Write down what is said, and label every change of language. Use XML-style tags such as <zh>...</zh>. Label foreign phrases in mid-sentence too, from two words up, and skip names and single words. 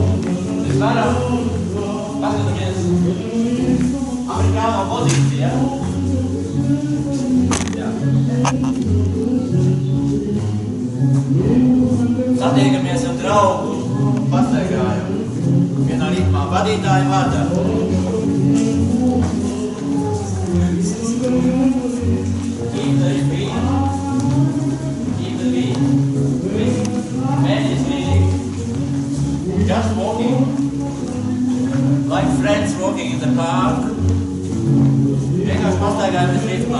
<lv>Mēs varam paskatāmies amerikāno pozīciju, ja? Jā. Satiekamies ar draugu, pastaigājam vienā ritmā vadītāja vārdā.</lv> <en>Keep the beat. Man is leading. Just walking. Like friends walking in the park.</en> <lv>Vienkārši pastaigājamies ritmā.</lv>